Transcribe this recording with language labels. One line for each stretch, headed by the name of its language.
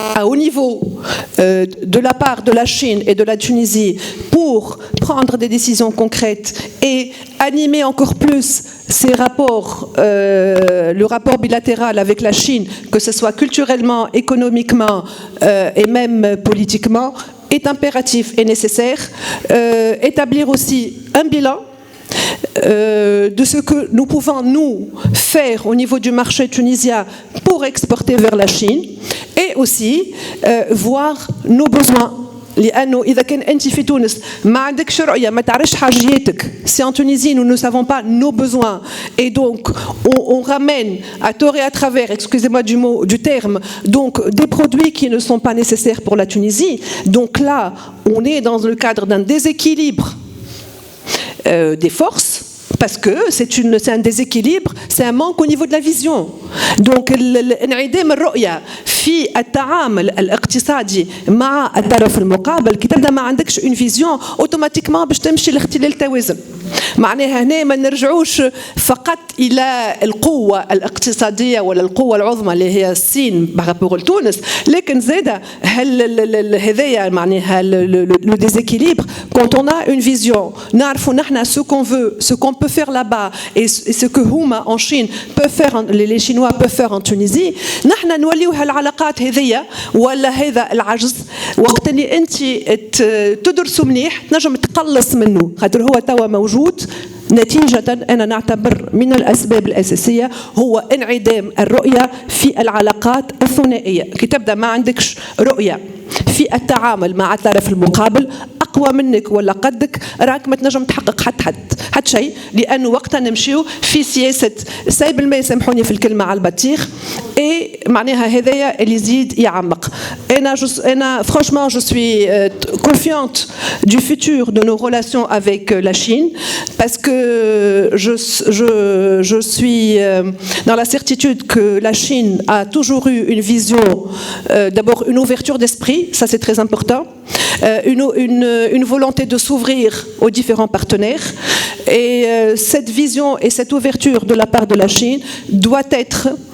French: au niveau de la part de la Chine et de la Tunisie pour prendre des décisions concrètes et animer encore plus ces rapports, le rapport bilatéral avec la Chine, que ce soit culturellement, économiquement et même politiquement, est impératif et nécessaire. Établir aussi un bilan de ce que nous pouvons nous faire au niveau du marché tunisien pour exporter vers la Chine, et aussi voir nos besoins.
Arabic: لأنه إذا كان أنت في تونس ما عندكش رؤية، ما تعرفش حاجياتك.
French: Si en Tunisie nous ne savons pas nos besoins et donc on ramène à tort et à travers, excusez-moi du terme, donc des produits qui ne sont pas nécessaires pour la Tunisie. Donc là, on est dans le cadre d'un déséquilibre des forces. Parce que c'est un déséquilibre, c'est un manque au niveau de la vision.
Arabic: Donc, انعدام الرؤية في التعامل الاقتصادي مع الطرف المقابل، كي تبدا ما عندكش
French: une vision automatiquement
Arabic: باش تمشي لاختلال التوازن. معناها هنا ما نرجعوش فقط إلى القوة الاقتصادية ولا القوة العظمى اللي هي الصين بارابور لتونس، لكن زادة هذايا معناها
French: le déséquilibre. Quand on a une vision،
Arabic: نعرفوا نحن
French: ce qu'on veut, ce qu'on peut faire là-bas et ce que
Arabic: هما
French: en Chine peuvent faire, les Chinois peuvent faire en Tunisie،
Arabic: نحن نوليو هالعلاقات هذيا ولا هذا العجز وقت اللي أنت تدرسوا مليح تنجم تقلص منه، خاطر هو توا موجود. نتيجة أنا نعتبر من الأسباب الأساسية هو انعدام الرؤية في العلاقات الثنائية. كي تبدأ ما عندكش رؤية في التعامل مع الطرف المقابل، أقوى منك ولا قدك، راك ما تنجم تحقق حتى شيء، لأنه وقتها نمشيو في سياسة سايب الماء، سامحوني في الكلمة على البطيخ، et معناها هذايا اللي يزيد يعمق.
French: أنا franchement je suis confiante du futur de nos relations avec la Chine, parce que je suis dans la certitude que la Chine a toujours eu une vision, d'abord une ouverture d'esprit, ça c'est très important, une volonté de s'ouvrir aux différents partenaires, et cette vision et cette ouverture de la part de la Chine doit être